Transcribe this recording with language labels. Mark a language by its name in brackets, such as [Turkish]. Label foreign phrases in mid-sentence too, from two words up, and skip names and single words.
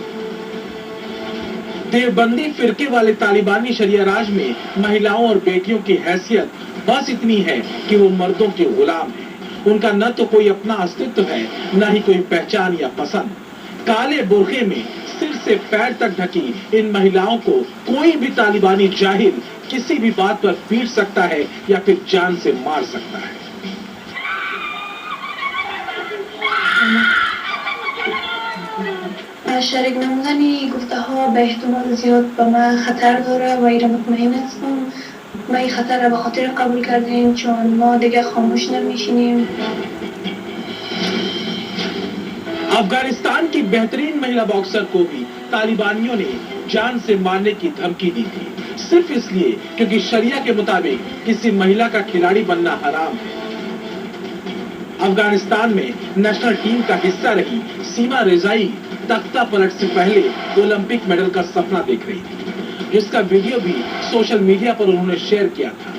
[Hindi] देवबंदी फिरके वाले तालिबानी शरिया राज में महिलाओं और बेटियों की हैसियत बस इतनी है कि वो मर्दों के गुलाम हैं। उनका न तो कोई अपना अस्तित्व है, न ही कोई पहचान या पसंद। काले बुर्खे में सिर से पैर तक ढकी इन महिलाओं को कोई भी तालिबानी जाहिल किसी भी बात पर पीट सकता है या फिर जान से मार सकता है। [Persian] شریک نمودن گفته ها به احتمال زیاد به من خطر داره و ایره مطمئن هستم. ما این خطر را به خاطر قبول کردیم چون ما دیگه خاموش نمیشینیم. [Hindi] अफगानिस्तान की बेहतरीन महिला बॉक्सर को भी तालिबानियों ने जान से मारने की धमकी दी थी, सिर्फ इसलिए क्योंकि शरिया के मुताबिक किसी महिला का खिलाड़ी बनना हराम है। अफगानिस्तान में [English] national team [Hindi] का हिस्सा रही सीमा रेजाई तख्ता पलट से पहले ओलंपिक मेडल का सपना देख रही थी, जिसका वीडियो भी [English] social media [Hindi] पर उन्होंने शेयर किया था।